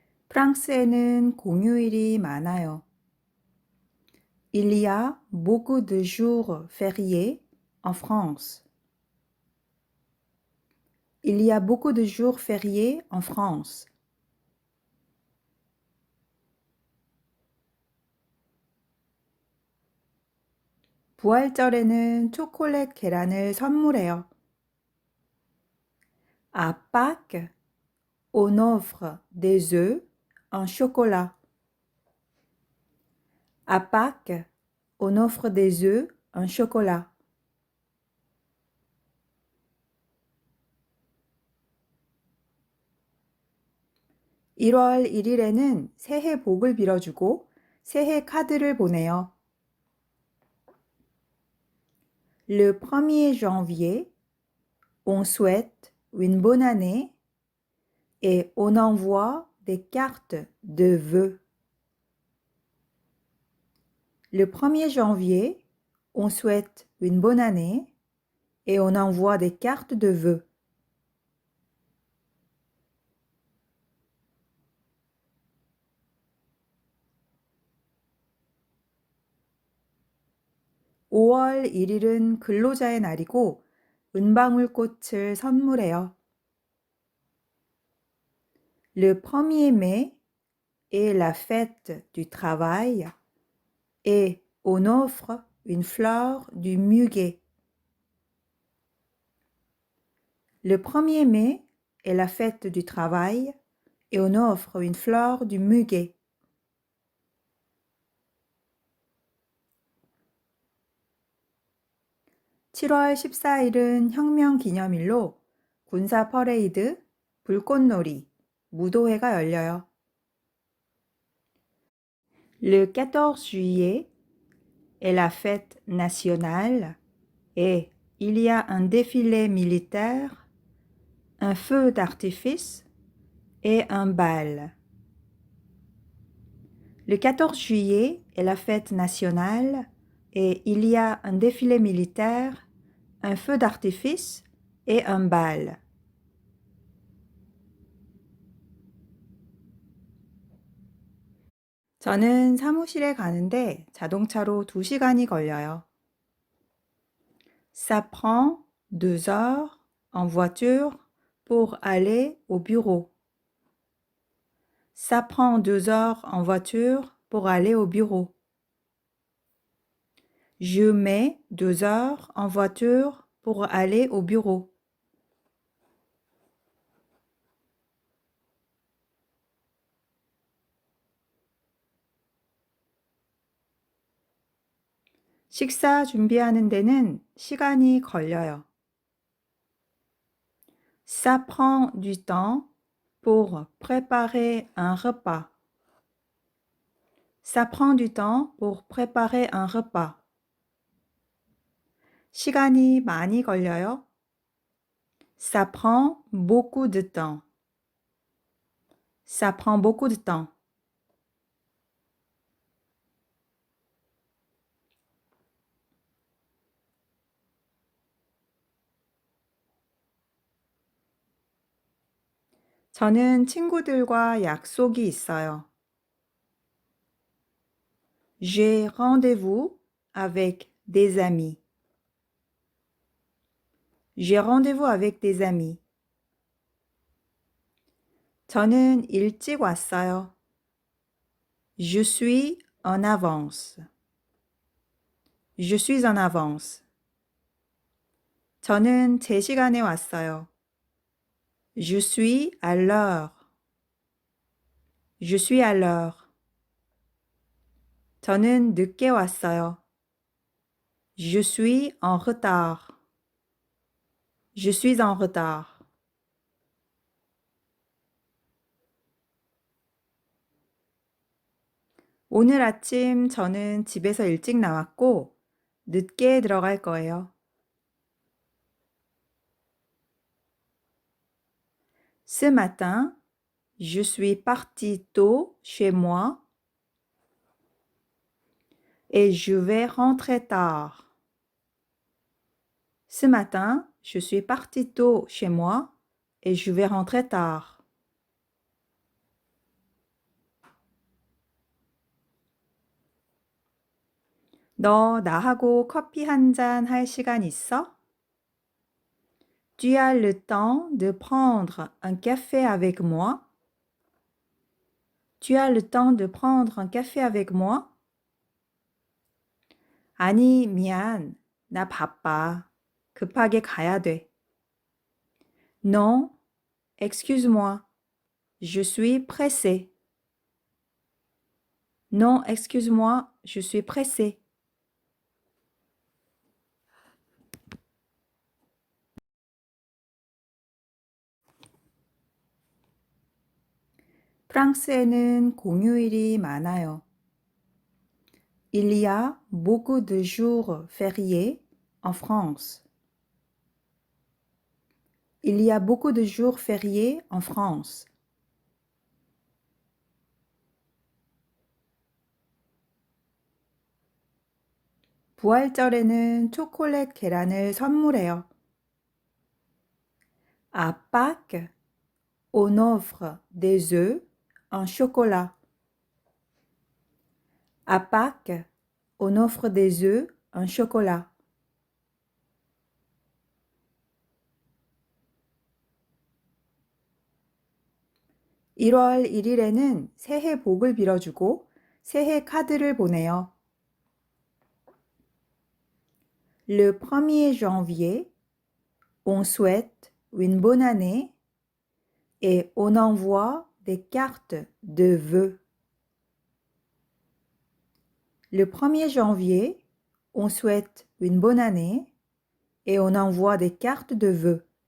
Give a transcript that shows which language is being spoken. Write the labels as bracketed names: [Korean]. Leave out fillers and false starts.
[Korean] 프랑스에는 공휴일이 많아요. [French] Il y a beaucoup de jours fériés en France. Il y a beaucoup de jours fériés en France. [Korean] 부활절에는 초콜릿 계란을 선물해요. [French] À Pâques, on offre des œufs en chocolat. À Pâques, on offre des œufs en chocolat. [Korean] 1월 1일에는 새해 복을 빌어주고 새해 카드를 보내요. [French] Le 1er janvier, on souhaite une bonne année et on envoie des cartes de vœux. Le 1er janvier, on souhaite une bonne année et on envoie des cartes de vœux. [Korean] (5월 1일은 근로자의 날이고 은방울꽃을 선물해요. [French] Le 1er mai est la fête du travail et on offre une fleur du muguet. Le 1er mai est la fête du travail et on offre une fleur du muguet. [Korean] 7월 14일은 혁명 기념일로 군사 퍼레이드, 불꽃놀이, 무도회가 열려요. [French] Le 14 juillet est la fête nationale et il y a un défilé militaire, un feu d'artifice et un bal. Le 14 juillet est la fête nationale et il y a un défilé militaire, un feu d'artifice et un bal. [Korean] 저는 사무실에 가는데 자동차로 2시간이 걸려요. [French] Ça prend 2 heures en voiture pour aller au bureau. Ça prend 2 heures en voiture pour aller au bureau. Je mets 2 heures en voiture pour aller au bureau. [Korean] 식사 준비하는 데는 시간이 걸려요. [French] Ça prend du temps pour préparer un repas. Ça prend du temps pour préparer un repas. [Korean] 시간이 많이 걸려요. [French] Ça prend beaucoup de temps. Ça prend beaucoup de temps. [Korean] 저는 친구들과 약속이 있어요. [French] J'ai rendez-vous avec des amis. J'ai rendez-vous avec des amis. [Korean] 저는 일찍 왔어요. [French] Je suis en avance. Je suis en avance. [Korean] 저는 제 시간에 왔어요. [French] Je suis à l'heure. Je suis à l'heure. [Korean] 저는 늦게 왔어요. [French] Je suis en retard. Je suis en retard. [Korean] 오늘 아침 저는 집에서 일찍 나왔고 늦게 들어갈 거예요. [French] Ce matin, je suis parti tôt chez moi et je vais rentrer tard. Ce matin, je suis parti tôt chez moi et je vais rentrer tard. [Korean] 너 나하고 커피 한 잔 할 시간 있어? [French] Tu as le temps de prendre un café avec moi? Tu as le temps de prendre un café avec moi? [Korean] 아니, 미안. 나 바빠. 급하게 가야 돼. [French] Non, excuse-moi. Je suis pressé. Non, excuse-moi, je suis pressé. [Korean] 프랑스에는 공휴일이 많아요. [French] Il y a beaucoup de jours fériés en France. Il y a beaucoup de jours fériés en France. [Korean] 부활절에는 초콜릿 계란을 선물해요. [French] À Pâques, on offre des œufs en chocolat. À Pâques, on offre des œufs en chocolat. [Korean] 1월 1일에는 새해 복을 빌어주고 새해 카드를 보내요. [French] Le 1er janvier, on souhaite une bonne année et on envoie des cartes de vœux. Le 1er janvier, on souhaite une bonne année et on envoie des cartes de vœux.